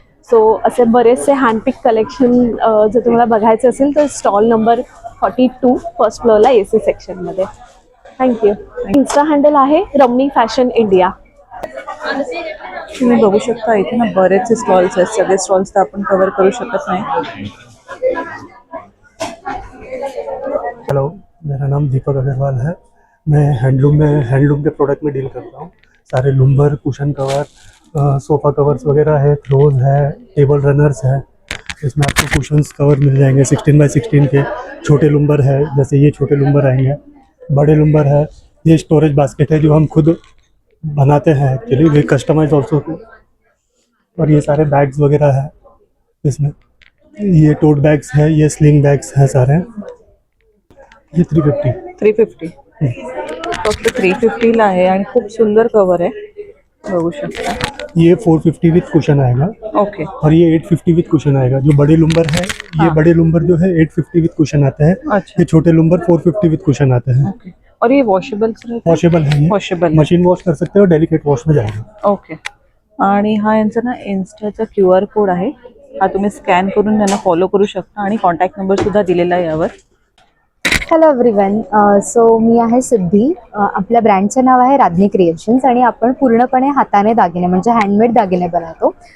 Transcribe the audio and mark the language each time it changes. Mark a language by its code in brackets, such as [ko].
[mr] So असे बरेचसे हँडपिक collection जर तुम्हाला बघायचं असेल तर स्टॉल नंबर 42 फर्स्ट फ्लोअरला AC सेक्शनमध्ये. थँक्यू. इन्स्टा हँडल आहे रमणी फॅशन इंडिया. तुम्ही बघू शकता इथे ना बरेचसे स्टॉल्स आहेत. सगळे स्टॉल्स तर आपण कव्हर करू शकत नाही. [hi] हेलो, मेरा नाम दीपक अग्रवाल है. मैं हैंडलूम के प्रोडक्ट में डील करता हूँ. सारे lumbar, cushion cover, sofa covers वगैरह है, थ्रोज है, टेबल रनर्स है. इसमें आपको कुशन्स कवर मिल जाएंगे 16x16 के. छोटे लुम्बर है, जैसे ये छोटे लुम्बर आएंगे. बड़े लुम्बर है, ये स्टोरेज बास्केट है जो हम खुद बनाते हैं एक्चुअली, [en] We customize also. [hi] और ये सारे बैग्स वगैरह है इसमें. ये टोट बैग्स है, ये स्लिंग बैग्स हैं सारे. ये 350. [mr] फक्त 350ला आहे आणि खूप सुंदर कवर आहे, बघू शकता. [hi] ये 450 विथ कुशन आएगा. ओके. और ये 850 विथ कुशन आएगा. जो बड़े लुम्बर है, ये बड़े लुम्बर जो है 850 विथ कुशन आते हैं. अच्छा. ये छोटे लुम्बर 450 विथ कुशन आते हैं. ओके. और ये वॉशेबल है, ये [en] washable [hi] मशीन वॉश कर सकते हो, डेलिकेट वॉश में जाएगा. ओके. [mr] आणि हा यांचा ना इन्स्टाचा QR कोड आहे, हा तुम्ही स्कॅन करून त्यांना फॉलो करू शकता आणि कॉन्टॅक्ट नंबर सुद्धा दिलेला आहे यावर. [en] Hello everyone. [mr] सो मी आहे सिद्धी. आपल्या ब्रँडचं नाव आहे राधनी क्रिएशन्स आणि आपण पूर्णपणे हाताने दागिने म्हणजे हँडमेड दागिने बनवतो.